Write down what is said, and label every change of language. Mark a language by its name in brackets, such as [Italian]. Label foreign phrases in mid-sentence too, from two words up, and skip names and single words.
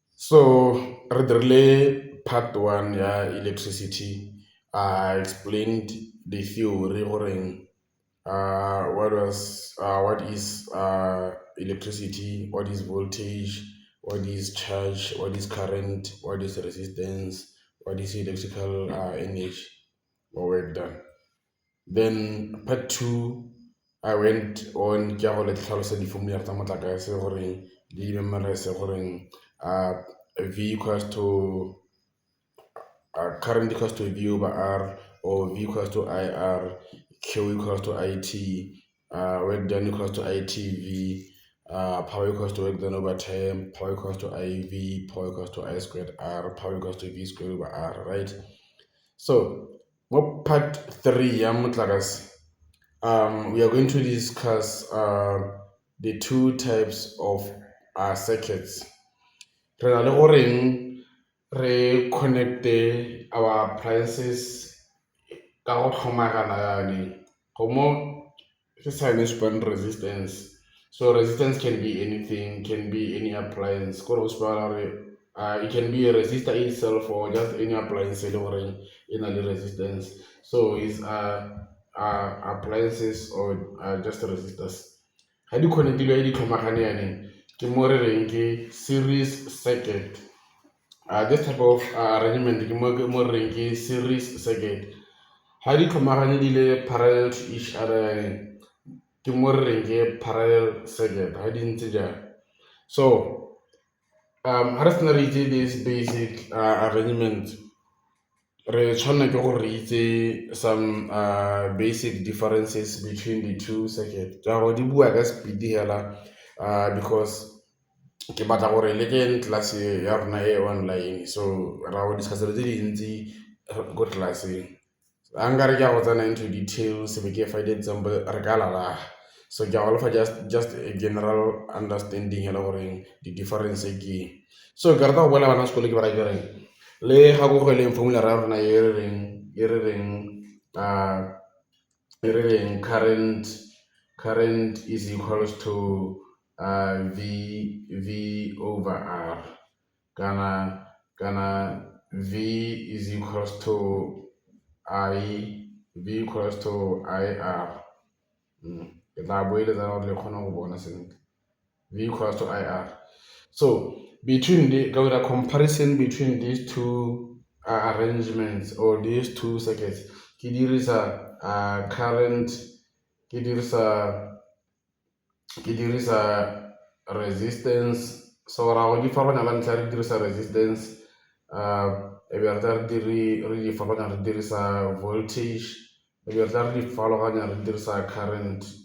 [Tswana] So re dirile part one ya electricity. [English] I explained the theory goreng what is electricity, what is voltage, what is charge, what is current, what is resistance, what is electrical energy or work done. Then part two, I went on [Tswana] ke ya go le tlhalosa di-formula tsa motlakase goreng di memorize goreng [English] uh, V equals to current equals to V over R, or V equals to IR, Q equals to IT, work done equals to ITV, power equals to work done over time, power equals to IV, power equals to I squared R, power equals to V squared over R, right? So, what part three, [Tswana] ya motlakase, [English] we are going to discuss the two types of circuits. [Tswana] Re na le goreng re connecte [English] our appliances [Tswana] ka go tlhomagana yani go mo ke sign spam resistance. [English] So resistance can be anything, can be any appliance. Go it can be a resistor itself or just any appliance [Tswana] e le goreng e na le [English] resistance. So it's appliances or just resistors. [Tswana] Ga di connectilwe di tlhomagane yani ke mo re reng ke series circuit. [English] This type of arrangement [Tswana] ke mo re reng ke [English] series circuit. [Tswana] Ga di tlhomagane di le [English] parallel to each other [Tswana] yani ke mo re reng ke parallel circuit ga di ntse jang. So ga re sena re itse [English] this basic arrangement, [Tswana] re tshwanela ke gore re itse [English] some basic differences between the two circuit [Tswana] ka go di bua ka speed hela because ke batla gore le ke class ya rona e online, so ra go discuss tse dintsi ko classeng. A nkare ke a go tsena [English] into details [Tswana] be ke fa di-example re ka lala. So ke a go lefa [English] just a general understanding [Tswana] hela goreng di-difference ke eng. So ke rata go boela bana sekolo ke bara ke reng le ga go leng formula ra rona e re reng [English] current is equals to v over R, [Tswana] kana [English] v is equals to v equals to IR. [Tswana] Ke tla boeletsa gore le kgone go bona sentle. [English] V equals to IR. So between the comparison between these two arrangements or these two circuits, [Tswana] ke dirisa current, ke dirisa resistance. So ra go di farologanya la ntlha re dirisa resistance, e be re tla re di farologanya re dirisa voltage, e be re tla re di farologanya re dirisa current.